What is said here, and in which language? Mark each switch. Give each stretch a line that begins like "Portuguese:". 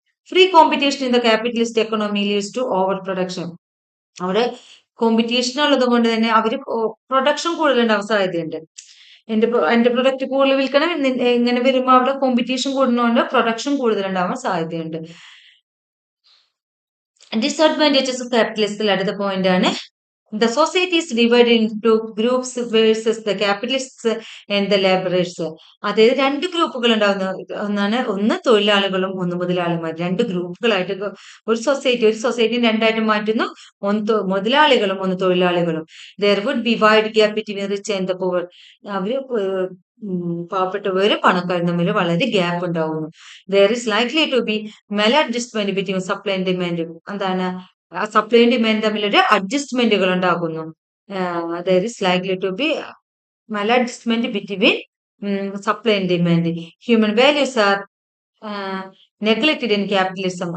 English: Free competition in the capitalist economy leads to over production.
Malayalam: അവിടെ competition ഉള്ളത് കൊണ്ട് തന്നെ അവര് പ്രൊഡക്ഷൻ കൂടുതലുണ്ടാവാൻ സാധ്യതയുണ്ട്. എന്റെ പ്രൊഡക്റ്റ് കൂടുതൽ വിൽക്കണം ഇങ്ങനെ വരുമ്പോ അവിടെ കോമ്പറ്റീഷൻ കൂടുന്നതുകൊണ്ട് പ്രൊഡക്ഷൻ കൂടുതലുണ്ടാവാൻ സാധ്യതയുണ്ട്. ഡിസ്അഡ്വാൻറ്റേജസ് ഓഫ് ക്യാപിറ്റലിസത്തിൽ അടുത്ത പോയിന്റ് ആണ്
English: the society is divided into groups versus the capitalists and the laborers.
Malayalam: അതായത് രണ്ട് ഗ്രൂപ്പുകൾ ഉണ്ടാവുന്ന ഒന്ന് തൊഴിലാളികളും ഒന്ന് മുതലാളിമാർ. രണ്ട് ഗ്രൂപ്പുകളായിട്ട് ഒരു സൊസൈറ്റി രണ്ടായിട്ട് മാറ്റുന്നു. ഒന്ന് മുതലാളികളും ഒന്ന് തൊഴിലാളികളും.
English: there would be wide gap between rich and the poor.
Malayalam: അവര് പാവപ്പെട്ടവരും പണക്കാരും തമ്മിൽ വളരെ ഗ്യാപ്പ് ഉണ്ടാവുന്നു.
English: there is likely to be maladjustment between supply and demand.
Malayalam: എന്താണ് സപ്ലൈ ആൻഡ് ഡിമാൻഡ് തമ്മിലൊരു അഡ്ജസ്റ്റ്മെന്റുകൾ ഉണ്ടാകുന്നു.
English: there is likely to be maladjustment between supply and demand. Human values are neglected in capitalism.